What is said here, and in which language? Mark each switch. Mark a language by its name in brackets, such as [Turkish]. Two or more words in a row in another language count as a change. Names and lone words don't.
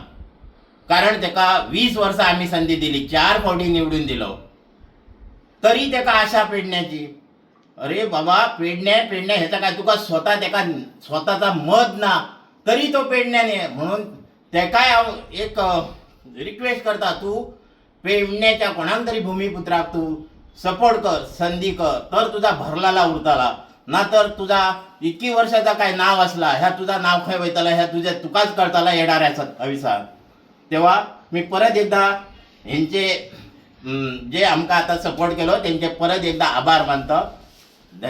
[Konkani] कारण ताका 20 वर्सां आमी संदी दिली, 4 फावटी निवडून दिलो, तरी ताका आशा पेडण्याची. अरे बाबा पेडण्या हेचा काय तुका ताका स्वताचा मत ना तरी तो पेडण्याने. म्हणून ताकाय हांव एक रिक्वेस्ट करता, तूं पेडण्याच्या कोणाक तरी भूमिपुत्राक तूं सपोर्ट कर, संधी कर, तर तुझा भरलाला उरताला. ना तर तुझा इतकी वर्षाचा काय नाव असला, ह्या तुझा नाव खंय वयतला ह्या तुकाच कळतला येणाऱ्या हविसार. [Marathi] तेव्हा मी परत एकदा ह्यांचे जे आमकां आतां सपोर्ट केलो त्यांचे परत एकदा आभार मानतो.